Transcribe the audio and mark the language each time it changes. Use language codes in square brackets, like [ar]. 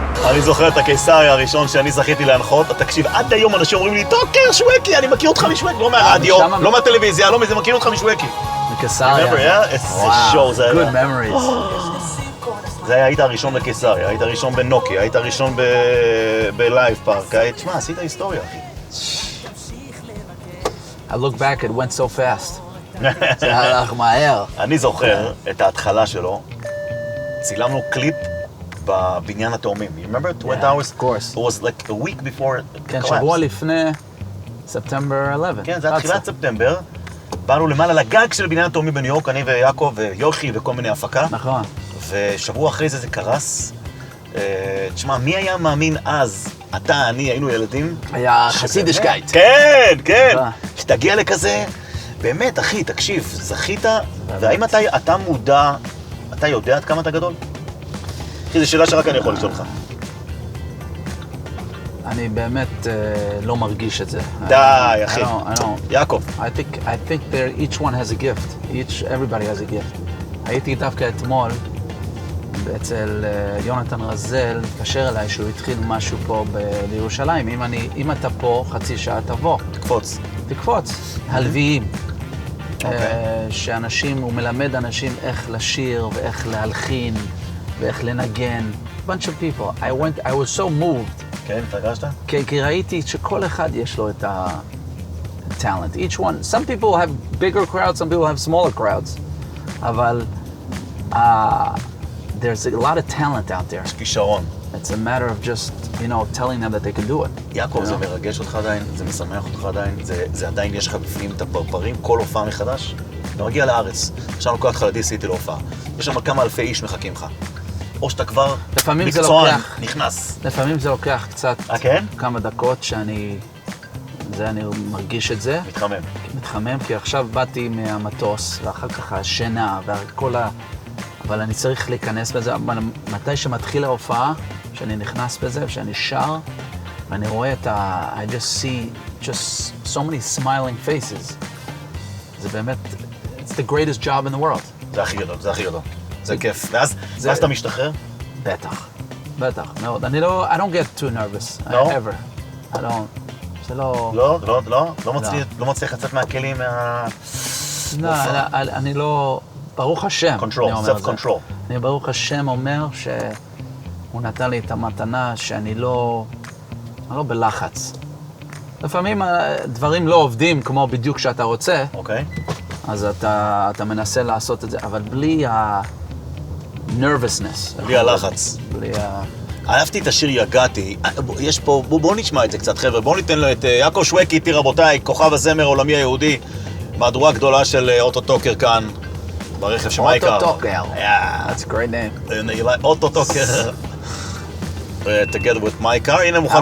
[he] אני זוכר את הקיסריה הראשון שאני זכיתי להנחות. תקשיב, עד היום אנשים אומרים לי, טוקר, שווקי, אני מכיר אותך משווקי. לא מהרדיו, לא מהטלוויזיה, לא מזה, מכיר אותך משווקי. בקיסריה. [en] Remember, yeah? [he] איזה שואו זה היה. [en] Good memories. [he] זה היה, היית הראשון בקיסריה, היית הראשון בנוקי, היית הראשון בלייב פארק. תשמע, עשית היסטוריה, אחי. [en] I look back, it went so fast. [he] זה הלך מהר. אני זוכר את ההתחלה שלו, צילמנו קליפ בבניין התאומים. [en] You remember? Twin Towers? Of course. It was like a week before it [he] כן, [en] collapsed. [he] שבוע לפני ספטמבר 11. כן, זה היה תחילת ספטמבר. באנו למעלה לגג של בניין התאומים בניו יורק, אני ויעקב ויוכי וכל מיני הפקה. נכון. ושבוע אחרי זה קרס. תשמע, מי היה מאמין אז, אתה, אני, היינו ילדים? היה חסידישקייט. כן, כן. שתגיע לכזה, באמת, אחי, תקשיב, זכית, והאם אתה מודע, אתה יודע עד כמה אתה גדול? אחי, זו שאלה שרק אני יכול לשאול לך. אני באמת לא מרגיש את זה. די, אחי. [en] I don't. [he] יעקב. [en] I think each one has a gift. Everybody has a gift. [he] הייתי דווקא אתמול אצל יונתן רזל, התקשר אליי שהוא התחיל משהו פה בירושלים. אם אתה פה חצי שעה תבוא. תקפוץ. הלוויים. שאנשים, הוא מלמד אנשים איך לשיר ואיך להלחין ואיך לנגן. [en] bunch of people. I was so moved. [he] כן, התרגשת? כי ראיתי שכל אחד יש לו את ה-talent. [en] Each one. Some people have bigger crowds, some people have smaller crowds. אבל there's a lot of talent out there. [he] יש כישרון. [en] It's a matter of just, telling them that they can do it. [he] יעקב, זה מרגש אותך עדיין? זה משמח אותך עדיין? זה עדיין יש לך בפנים את הפרפרים? כל הופעה מחדש? אתה מגיע לארץ, עכשיו לוקח לך לדיסי להופעה. יש שם כמה אלפי איש מחכים לך. או שאתה כבר מקצוען, נכנס. לפעמים זה לוקח קצת, כן? כמה דקות שאני מרגיש את זה. מתחמם, כי עכשיו באתי מהמטוס, ואחר כך השינה, אבל אני צריך להיכנס בזה. מתי שמתחיל ההופעה, שאני נכנס בזה, שאני שר, ואני רואה [en] I just see just so many smiling faces. [he] זה באמת, [en] it's the greatest job in the world. [he] זה הכי גדול, זה הכי גדול. זה כיף. ואז אתה משתחרר? בטח, מאוד. אני לא, [en] I don't get too nervous, [he] לא? [en] ever. I don't, [he] זה לא... לא מצליח לצאת מהכלים, לא, אני לא... ברוך השם, אני אומר את זה. [en] self-control. [he] אני ברוך השם אומר שהוא נתן לי את המתנה שאני לא בלחץ. לפעמים דברים לא עובדים כמו בדיוק שאתה רוצה, אוקיי. אז אתה מנסה לעשות את זה, אבל בלי ה-nervousness. בלי הלחץ. בלי ה... אהבתי את השיר יגעתי, יש פה, בואו נשמע את זה קצת חבר'ה, בואו ניתן לו את יעקב שווקי איתי רבותיי, כוכב הזמר העולמי היהודי, מהדורה גדולה של אוטו טוקר כאן, ברכב של מייקר. [en] אוטו טוקר, that's a great name. [he] אוטו טוקר, [en] together with [he] מייקר, הנה מוכנים